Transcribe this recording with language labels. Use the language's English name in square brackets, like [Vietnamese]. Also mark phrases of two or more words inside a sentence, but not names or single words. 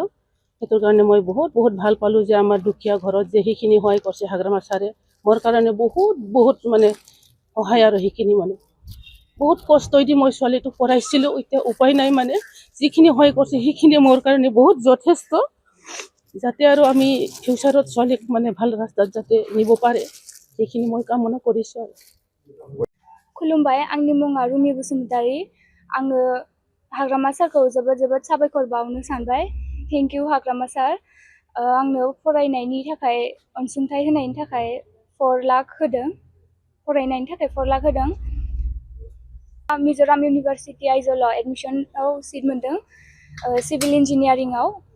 [Assamese] সেইটোৰ কাৰণে মই বহুত বহুত ভাল পালোঁ যে আমাৰ দুখীয়া ঘৰত যে সেইখিনি সহায় কৰিছে হাগ্ৰামা ছাৰে মোৰ কাৰণে বহুত বহুত মানে সহায় আৰু সেইখিনি মানে বহুত কষ্ট দি মই ছোৱালীটোক পঢ়াইছিলোঁ। এতিয়া উপায় নাই মানে যিখিনি সহায় কৰিছে সেইখিনি মোৰ কাৰণে বহুত যথেষ্ট যাতে আৰু আমি ফিউচাৰত ছোৱালীক মানে ভাল ৰাস্তাত যাতে নিব পাৰে সেইখিনি মই কামনা কৰিছোঁ। [Bodo] खुलुमबाय आंनि मुङा रुमि बसुमतारी। आङो हाग्रामा सारखौ जोबोद जोबोद साबायखर बावनो सानबाय। [English] thank you [Bodo] हाग्रामा सार। आंनो फरायनायनि थाखाय अनसुंथाइ होनायनि थाखाय 4 लाख होदों। फरायनायनि थाखाय 4 लाख होदों। मिजोराम इउनिभार्सिटि आइजलाव एडमिशनाव सिट मोनदों सिभिल इन्जिनियारिंआव।